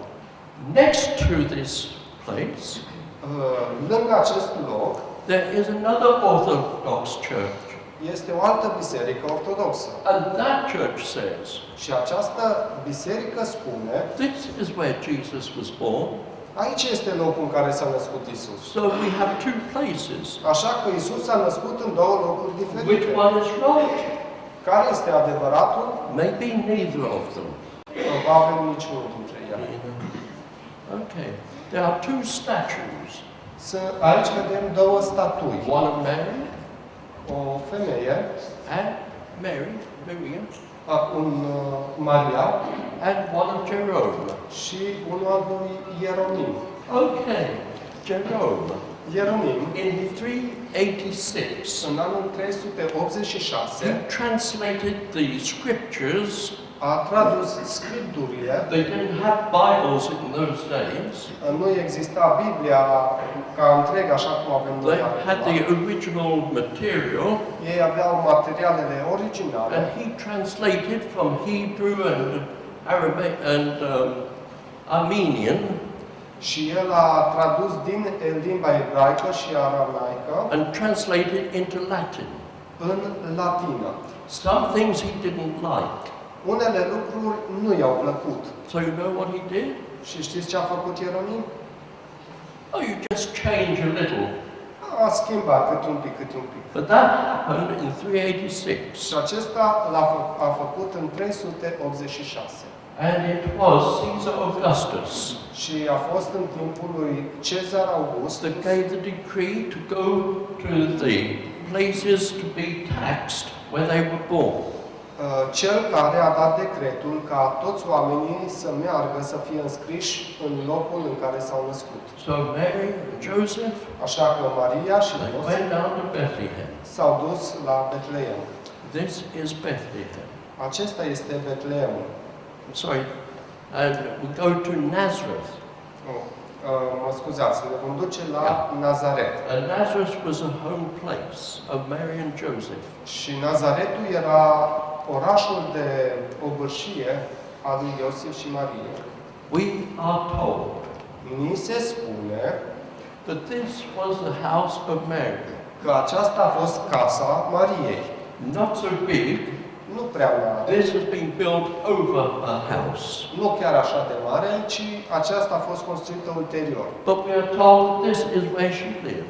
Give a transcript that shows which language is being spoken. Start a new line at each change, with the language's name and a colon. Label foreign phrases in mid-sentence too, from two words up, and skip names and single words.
English: Next to this place,
Romanian: Lângă acest loc
English: there is another Orthodox church.
Romanian: este o altă biserică ortodoxă.
English: And that church says,
Romanian: Și această biserică spune,
English: this is where Jesus was born.
Romanian: aici este locul în care s-a născut Isus.
English: So we have two places.
Romanian: Așa că Isus s-a născut în două locuri diferite.
English: Which one is right?
Romanian: Care este adevăratul?
English: Maybe neither of them.
Romanian: Probabil niciunul dintre ele.
English: Okay. There are two statues.
Romanian: Aici vedem două statui.
English: One of Mary
Romanian: O femeie,
English: and Miriam,
Romanian: un Maria
English: and one of Jerome.
Romanian: și unul al lui Ieronim.
English: Okay, Jerome.
Romanian: Ieronim,
English: In 386,
Romanian: în anul 386,
English: he translated the scriptures.
Romanian: a tradus scripturile.
English: They didn't have Bibles in those days.
Romanian: Nu exista Biblia ca întreg, așa cum avem noi
English: They had the
Romanian: acum.
English: original material,
Romanian: Ei aveau materialele originale
English: and he translated from Hebrew and Arabic and Armenian,
Romanian: și el a tradus din limba ebraică și aramaică
English: and translated into Latin.
Romanian: în latină.
English: Some things he didn't like.
Romanian: Unele lucruri nu i-au plăcut.
English: So you know what he did?
Romanian: Și știți ce a făcut Ieronim?
English: Oh, you just change a little.
Romanian: A schimbat cât un pic, cât un pic.
English: But that happened in 386.
Romanian: Și acesta a făcut în 386.
English: And it was Caesar Augustus
Romanian: Și a fost în timpul lui Cezar August
English: that gave the decree to go to the places to be taxed where they were born.
Romanian: cel care a dat decretul ca toți oamenii să meargă să fie înscriși în locul în care s-au născut.
English: So Mary and Joseph,
Romanian: Așa că Maria și
English: they
Romanian: Iosif
English: went down to Bethlehem.
Romanian: s-au dus la Betleem.
English: This is Bethlehem.
Romanian: Acesta este Betleemul.
English: Sorry. And we go to Nazareth.
Romanian: Mă scuzați, ne vom duce la Nazaret.
English: And Nazareth was a home place of Mary and Joseph.
Romanian: Și Nazaretul era orașul de obârșie al lui Iosif și Marie.
English: We are told
Romanian: Ni se spune
English: that this was the house of Mary.
Romanian: că aceasta a fost casa Mariei.
English: Not so big.
Romanian: Nu prea mare,
English: This has been built over her house.
Romanian: nu chiar așa de mare, ci aceasta a fost construită ulterior.
English: But we are told that this is where she lived.